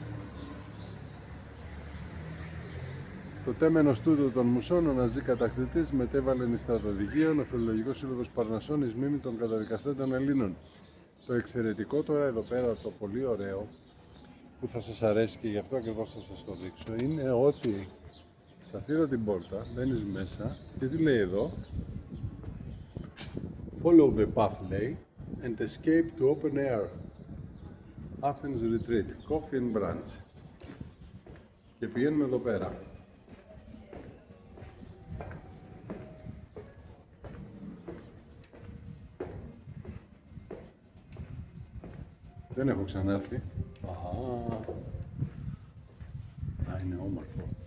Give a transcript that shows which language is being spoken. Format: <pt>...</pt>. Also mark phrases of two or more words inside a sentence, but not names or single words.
<el>Το τέμενος τούτο των μουσών, ο ναζί κατακτητής μετέβαλε εις στρατοδικείων, ο Φιλολογικός Σύλλογος Παρνασσών εις μνήμη των καταδικαστέντων Ελλήνων. Το εξαιρετικό τώρα εδώ πέρα, το πολύ ωραίο, που θα σας αρέσει και γι' αυτό ακριβώς θα σας το δείξω, είναι ότι σε αυτή εδώ την πόρτα μπαίνεις μέσα και τι λέει εδώ?</el> <en>Follow the path λέει and escape to open air. Athens Retreat, Coffee and Brunch.</en> <el>Και πηγαίνουμε εδώ πέρα. Δεν έχω ξανάρθει. Είναι όμορφο.</el>